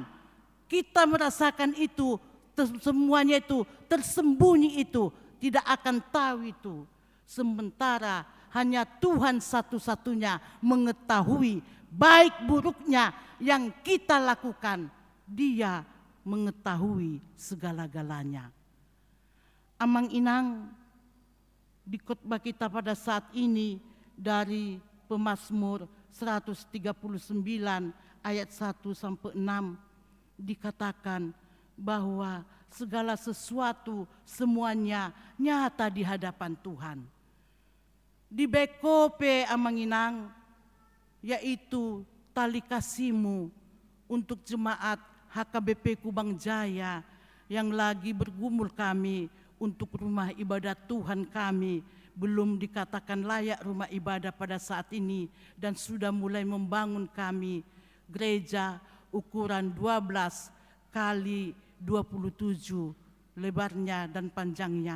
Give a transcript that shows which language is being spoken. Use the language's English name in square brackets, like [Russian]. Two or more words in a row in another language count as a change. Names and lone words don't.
[Indonesian] Kita merasakan itu, semuanya itu tersembunyi itu, tidak akan tahu itu. Sementara hanya Tuhan satu-satunya mengetahui baik buruknya yang kita lakukan. Dia mengetahui segala-galanya. [Batak Toba] Amang inang, [Indonesian] di khotbah kita pada saat ini dari Pemazmur 139 ayat 1 sampai 6 dikatakan bahwa segala sesuatu semuanya nyata di hadapan Tuhan. [Batak Toba] Di bekope amanginang, [Indonesian] yaitu tali kasihmu untuk jemaat HKBP Kubang Jaya yang lagi bergumul kami untuk rumah ibadah Tuhan kami, belum dikatakan layak rumah ibadah pada saat ini dan sudah mulai membangun kami gereja ukuran 12 kali 27 lebarnya dan panjangnya.